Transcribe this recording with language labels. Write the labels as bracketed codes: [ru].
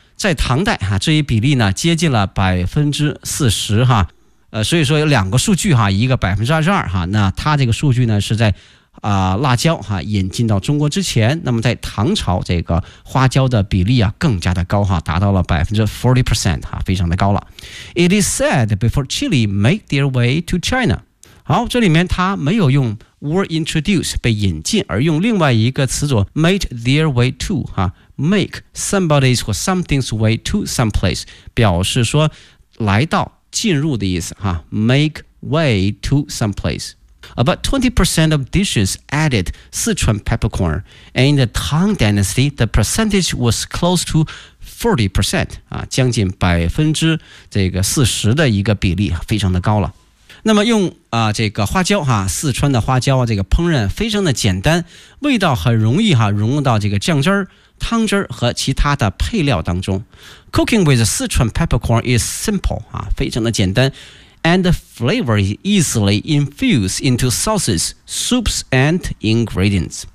[zh] 在唐代哈、啊，这一比例呢接近了40%哈、啊，所以说有两个数据哈、啊，一个22%哈、啊，那它这个数据呢是在辣椒哈、啊、引进到中国之前，那么在唐朝这个花椒的比例啊更加的高哈、啊，达到了40%哈、啊，非常的高了。 [en] It is said before chili made their way to China。 [zh] 好，这里面它没有用。 [en] were introduced [zh] 被引进，而用另外一个词组 [en] made their way to 哈、啊、make somebody's or something's way to someplace [zh] 表示说来到进入的意思 [en] 哈、啊、make way to someplace about 20% of dishes added Sichuan peppercorn and in the Tang Dynasty the percentage was close to 40% 啊， [zh] 将近40%的一个比例，非常的高了。那么用这个花椒哈，四川的花椒啊，这个烹饪非常的简单，味道很容易哈融入到这个酱汁儿、汤汁儿和其他的配料当中。 [en] Cooking with Sichuan peppercorn is simple 啊， [zh] 非常的简单 [en] ，and the flavor is easily infused into sauces, soups, and ingredients。